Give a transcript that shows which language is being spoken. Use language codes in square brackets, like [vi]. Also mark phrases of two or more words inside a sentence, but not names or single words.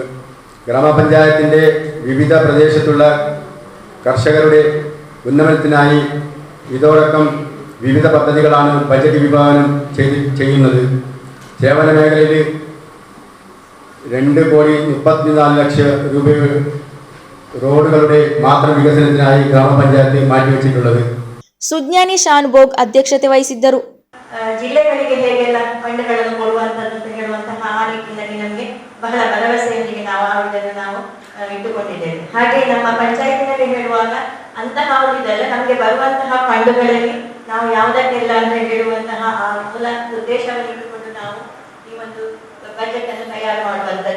[ml] ഗ്രാമപഞ്ചായത്തിൻ്റെ വിവിധ പ്രദേശത്തുള്ള കർഷകരുടെ ഉന്നമനത്തിനായി ഇതോടൊപ്പം വിവിധ പദ്ധതികളാണ് ബജറ്റ് വിഭാവനം ചെയ്യുന്നത്. സേവന മേഖലയിൽ 2,34,00,000 രൂപ റോഡുകളുടെ മാത്രം വികസനത്തിനായി ഗ്രാമപഞ്ചായത്ത് മാറ്റിവെച്ചിട്ടുള്ളത്. [kn] ಸುಜ್ಞಾನಿ ಶಾನುಭೋಗ್ ಅಧ್ಯಕ್ಷತೆ ವಹಿಸಿದ್ದರು. ಜಿಲ್ಲೆಗಳಿಗೆ ಹೇಗೆಲ್ಲ ಫಂಡ್ಗಳನ್ನು ಕೊಡುವಂಥದ್ದು ಅಂತ ಹೇಳುವಂತಹ ಆ ನಿಟ್ಟಿನಲ್ಲಿ ನಮಗೆ ಬಹಳ ಭರವಸೆಯೊಂದಿಗೆ ನಾವು ಇಟ್ಟುಕೊಂಡಿದ್ದೇವೆ. ಹಾಗೆ ನಮ್ಮ ಪಂಚಾಯತಿನಲ್ಲಿ ಹೇಳುವಾಗ ಅಂತಹ ಇದೆಲ್ಲ ನಮಗೆ ಬರುವಂತಹ ಫಂಡ್ಗಳಲ್ಲಿ ನಾವು ಯಾವುದಕ್ಕೆಲ್ಲ ಅಂತ ಹೇಳುವಂತಹ ಆ ಮೂಲ ಉದ್ದೇಶವನ್ನು ಇಟ್ಟುಕೊಂಡು ನಾವು ಈ ಒಂದು ಬಜೆಟ್ ಅನ್ನು ತಯಾರು ಮಾಡುವಂಥದ್ದು.